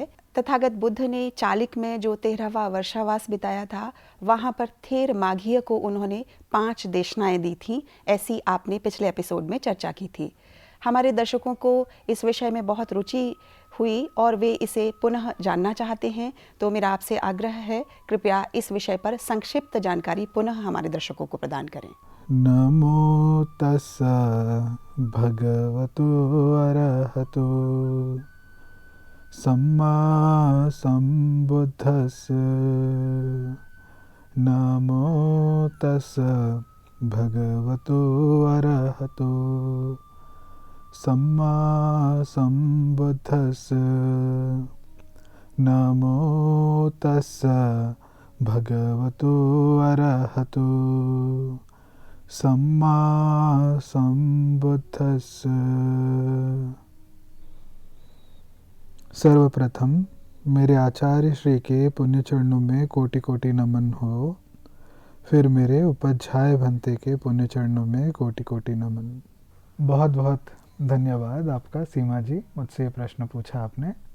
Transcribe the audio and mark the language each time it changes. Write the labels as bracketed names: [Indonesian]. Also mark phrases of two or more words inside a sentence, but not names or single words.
[Hindi] तथागत बुद्ध ने चालिक में जो 13वां वर्षावास बिताया था, वहाँ पर थेर माघीय को उन्होंने 5 देशनाएं दी थी, ऐसी आपने पिछले एपिसोड में चर्चा की थी। हमारे दर्शकों को इस विषय में बहुत रुचि हुई और वे इसे पुनः जानना चाहते हैं, तो मेरा आपसे आग्रह है, कृपया इस विषय पर संक्षिप्त जानकारी पुनः हमारे दर्शकों को प्रदान करें। [Pali] नमो तस्सा भगवतो अरहतो सम्मा सम्बुद्धस्स। नमो तस्सा भगवतो अरहतो सम्मा सम्बुद्धस्स। नमो तस्सा भगवतो अरहतो सम्मा सम्बुद्धस्स। [Hindi] सर्वप्रथम मेरे आचार्य श्री के पुण्य चरणों में कोटि कोटि नमन हो। फिर मेरे उपाध्याय भंते के पुण्य चरणों में कोटि कोटि नमन। बहुत बहुत धन्यवाद आपका सीमा जी, मुझसे ये प्रश्न पूछा आपने।